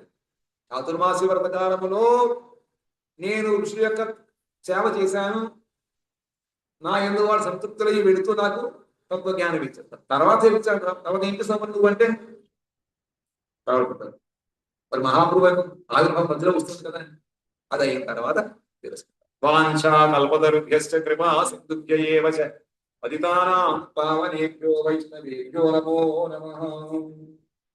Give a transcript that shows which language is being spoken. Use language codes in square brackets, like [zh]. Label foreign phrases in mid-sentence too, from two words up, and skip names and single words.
[te] చాతుర్మాసి వ్రత కాలములో నేను ఋషుల యొక్క సేవ చేశాను, నా ఎందు వాళ్ళు సంతృప్తులయ్యి వెళుతూ నాకు తత్వ జ్ఞానం ఇచ్చారు. తర్వాత ఇచ్చాడు. తర్వాత ఏంటి సంబంధం అంటే మరి మహాప్రభు ఆవిర్భావం మధ్యలో వస్తుంది కదా, అది అయిన తర్వాత తెలుసుకుంటాం. [sa] वाञ्छा कल्पतरुभ्यश्च कृपा सिन्धुभ्य एव च पतितानां पावनेभ्यो वैष्णवेभ्यो नमो नमः.